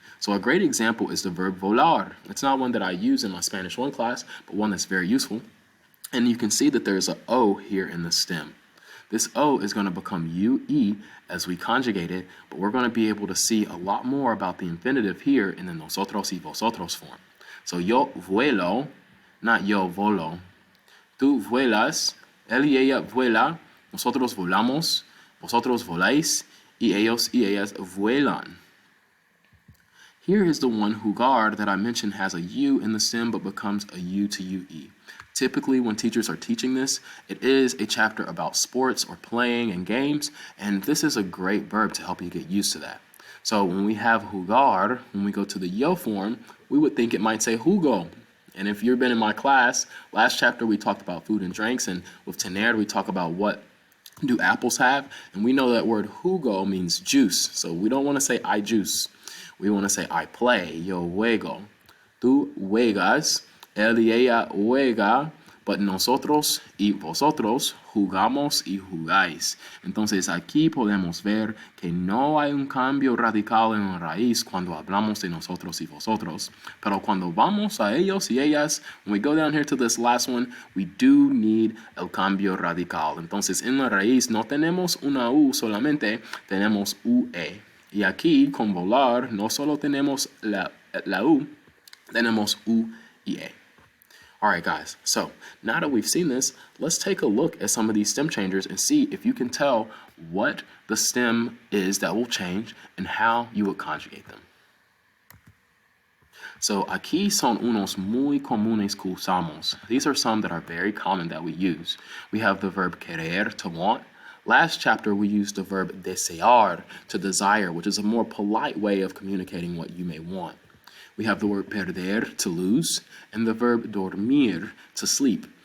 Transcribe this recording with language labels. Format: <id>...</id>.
<en>So a great example is the verb volar. It's not one that I use in my Spanish 1 class, but one that's very useful. And you can see that there's an O here in the stem. This O is going to become UE as we conjugate it, but we're going to be able to see a lot more about the infinitive here in the nosotros y vosotros form. So</en> <es>yo vuelo, not yo volo. Tú vuelas, él y ella vuela, nosotros volamos, vosotros voláis, y ellos y ellas vuelan.</es> <en>Here is the one jugar that I mentioned has a U in the stem but becomes a U to UE. Typically, when teachers are teaching this, it is a chapter about sports or playing and games, and this is a great verb to help you get used to that. So when we have jugar, when we go to the yo form, we would think it might say jugo. And if you've been in my class, last chapter we talked about food and drinks, and with tener we talk about what do apples have, and we know that word jugo means juice. So we don't want to say I juice. We want to say I play,</en> <es>yo juego. Tú juegas, él y ella juega, but nosotros y vosotros jugamos y jugáis. Entonces aquí podemos ver que no hay un cambio radical en la raíz cuando hablamos de nosotros y vosotros. Pero cuando vamos a ellos y ellas,</es> <en>when we go down here to this last one, we do need</en> <es>el cambio radical. Entonces en la raíz no tenemos una U solamente, tenemos UE. Y aquí con volar no solo tenemos la U, tenemos U y E.</es> <en>All right, guys, so now that we've seen this, let's take a look at some of these stem changers and see if you can tell what the stem is that will change and how you would conjugate them.</en> <es>So aquí son unos muy comunes que usamos.</es> <en>These are some that are very common that we use. We have the verb querer, to want. Last chapter, we used the verb desear, to desire, which is a more polite way of communicating what you may want. We have the word perder, to lose, and the verb dormir, to sleep.</en>